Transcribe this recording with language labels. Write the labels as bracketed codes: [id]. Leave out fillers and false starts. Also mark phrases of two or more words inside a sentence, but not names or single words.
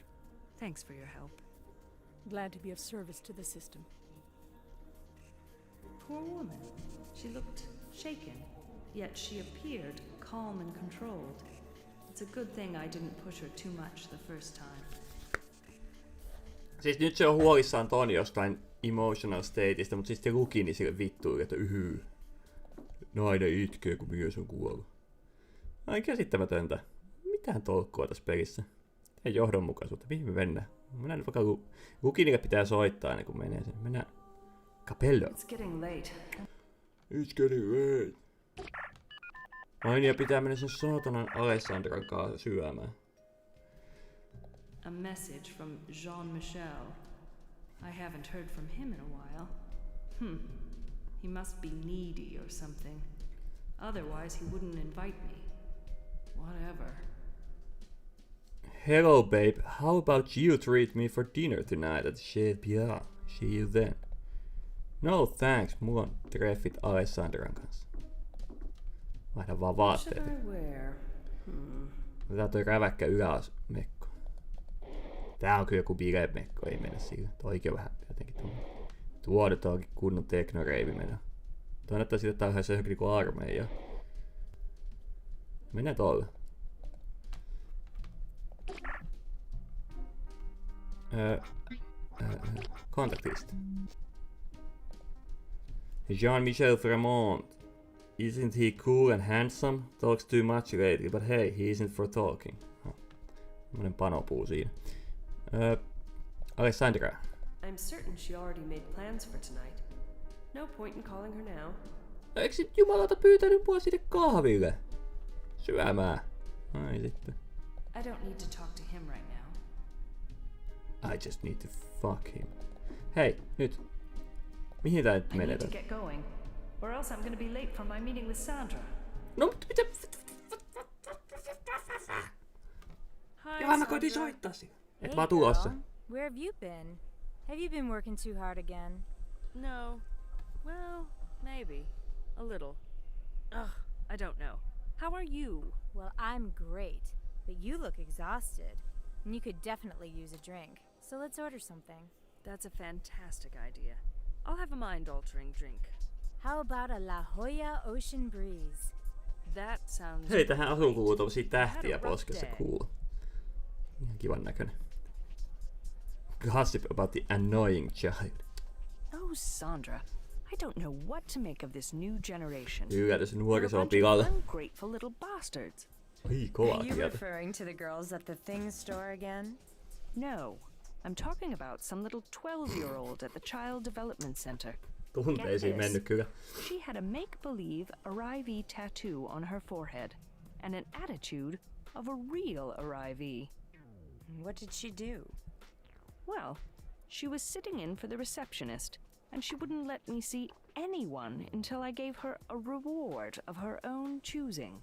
[en] Thanks for your help. Glad to be of service to the system. Poor woman. She looked shaken, yet she appeared calm and controlled. It's a good thing I didn't push her too much the first time. [fi] Siis nyt se on huolissaan Toni jostain [en] emotional stateista, [fi] mutta siis se luki niin sille vittuille, että nainen itkee, kun mies on kuollut. Ai käsittämätöntä. Mitään tolkkua tässä pelissä. Ei johdonmukaisuutta. Mihin me mennään? Mennään vaikka Lukinille pitää soittaa ennen kuin menee sinne. Mennään Capello. [en] It's getting late. It's getting late. [fi] Ai niin, ja pitää mennä sen saatanan Alessandran kanssa syömään. [en] A message from Jean-Michel. I haven't heard from him in a while. He must be needy or something. Otherwise he wouldn't invite me. Whatever. Hello babe, how about you treat me for dinner tonight at Chez Pierre? See you then. No thanks, [fi] mulla on treffit Alessandran kanssa. Vaihda vaan vaatteet. Otetaan toi räväkkä yläasmekko. Tää on kyllä joku bilemekko, ei mennä sillä. Toikin on vähän jotenkin tuodetaan kunnon teknoreivi mennä. Toi näyttää siltä, että tää on ihan johonkin niinku armeija. Mennään tolle. Kontaktista. [en] Jean-Michel Fremont. Isn't he cool and handsome? Talks too much lately, but hey, he isn't for talking. [fi] Tämmönen panopuu siinä. [en] Alessandra. I'm certain she already made plans for tonight. No point in calling her now. [fi] Eikö sit jumalauta pyytänyt mua sinne kahville? Syömään. Ai sitten. [en] I don't need to talk to him right now. I just need to fuck him. [fi] Hei, nyt. Mihin tää nyt menee? [en] I need to get going, or else I'm gonna be late for my meeting with Sandra. [fi] No, mitä? [en] Hi, [fi] Ja mä koitin soittaa sinne. Et [en] Hey [fi] vaan tulossa. [en] girl, where have you been? Have you been working too hard again? No. Well, maybe. A little. Ugh, I don't know. How are you? Well, I'm great, but you look exhausted. And you could definitely use a drink. So let's order something. That's a fantastic idea. I'll have a mind-altering drink. How about a La Jolla Ocean Breeze? That sounds [fi] Hei, tähän asuun kuuluu tommosia [en] had [fi] tähtiä [en] a rough [fi] poskessa, [en] day. cool. [fi] Ihan kivan näköinen. [en] Gossip about the annoying child. Oh, Sandra, I don't know what to make of this new generation. [fi] Yllätys, [en] They're a [fi] nuoriso on [en] bunch of [fi] pilalle. [en] ungrateful little bastards. [fi] Ai, kova [en] Are you [fi] kieltä. [en] referring to the girls at the Things store again? No, I'm talking about some little 12-year-old at the Child Development Center. [fi] Tunteisiin mennyt kyllä. [en] She had a make-believe arrivee tattoo on her forehead and an attitude of a real arrivee. What did she do? Well, she was sitting in for the receptionist, and she wouldn't let me see anyone until I gave her a reward of her own choosing.